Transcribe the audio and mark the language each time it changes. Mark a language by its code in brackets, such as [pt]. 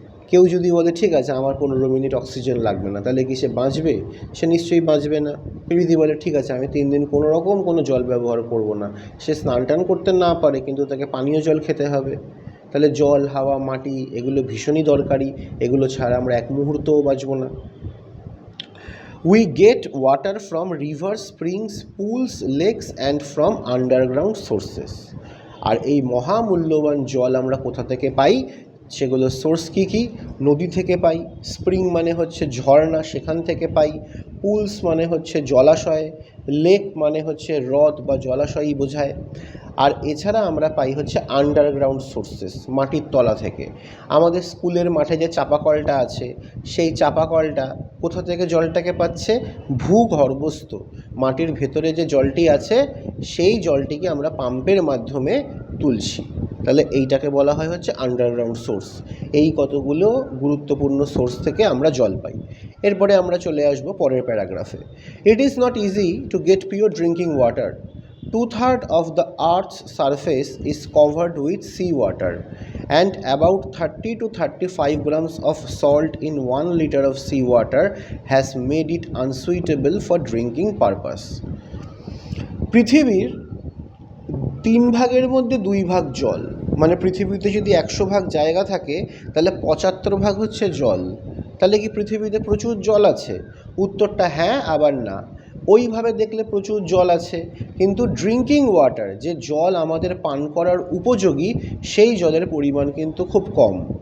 [bn] কেউ যদি বলে ঠিক আছে আমার 15 মিনিট অক্সিজেন লাগবে না, তাহলে কি সে বাঁচবে? সে নিশ্চয়ই বাঁচবে না। কেউ যদি বলে ঠিক আছে আমি 3 দিন কোনো রকম কোনো জল ব্যবহার করব না, সে স্নান টান করতে না পারে কিন্তু তাকে পানীয় জল খেতে হবে। তাহলে জল, হাওয়া, মাটি এগুলো ভীষণই দরকারি, এগুলো ছাড়া আমরা এক মুহূর্তও বাঁচব না। [en] We get water from rivers, springs, pools, lakes and from underground sources. [bn] আর এই মহামূল্যবান জল আমরা কোথা থেকে পাই? সেগুলো সোর্স কী কী? নদী থেকে পাই, স্প্রিং মানে হচ্ছে ঝর্ণা, সেখান থেকে পাই, পুলস মানে হচ্ছে জলাশয়, লেক মানে হচ্ছে হ্রদ বা জলাশয়ই বোঝায়, আর এছাড়া আমরা পাই হচ্ছে আন্ডারগ্রাউন্ড সোর্সেস, মাটির তলা থেকে। আমাদের স্কুলের মাঠে যে চাপাকলটা আছে, সেই চাপাকলটা কোথা থেকে জলটাকে পাচ্ছে? ভূগর্ভস্থ মাটির ভেতরে যে জলটি আছে সেই জলটিকে আমরা পাম্পের মাধ্যমে তুলছি। তাহলে এইটাকে বলা হয় হচ্ছে আন্ডারগ্রাউন্ড সোর্স। এই কতগুলো গুরুত্বপূর্ণ সোর্স থেকে আমরা জল পাই। এরপরে আমরা চলে আসব পরের প্যারাগ্রাফে। [en] It is not easy to get pure drinking water. 2/3 of the Earth's surface is covered with seawater, and about 30 to 35 grams of salt in 1 liter of seawater has made it unsuitable for drinking purpose. [bn] পৃথিবীর 3 ভাগের মধ্যে 2 ভাগ জল, মানে পৃথিবীতে যদি 100 ভাগ জায়গা থাকে তাহলে 75 ভাগ হচ্ছে জল। তাহলে কি পৃথিবীতে প্রচুর জল আছে? উত্তরটা হ্যাঁ, আবার না। ওইভাবে দেখলে প্রচুর জল আছে, কিন্তু ড্রিঙ্কিং ওয়াটার, যে জল আমাদের পান করার উপযোগী, সেই জলের পরিমাণ কিন্তু খুব কম।